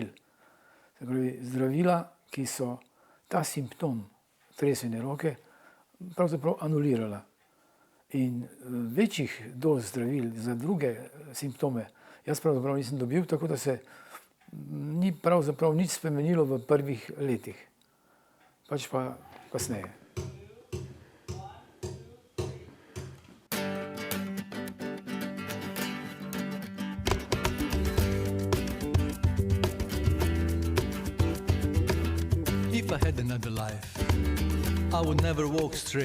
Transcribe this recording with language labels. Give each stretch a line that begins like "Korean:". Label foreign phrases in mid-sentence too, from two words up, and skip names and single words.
Slovenian: Se pravi, zdravila, ki so ta simptom tresene roke pravzaprav anulirala. In večjih doz zdravil za druge simptome jaz pravzaprav nisem dobil, tako da se ni pravzaprav nič spremenilo v prvih letih, pač pa kasneje.
English: If I had another life, I would never walk straight.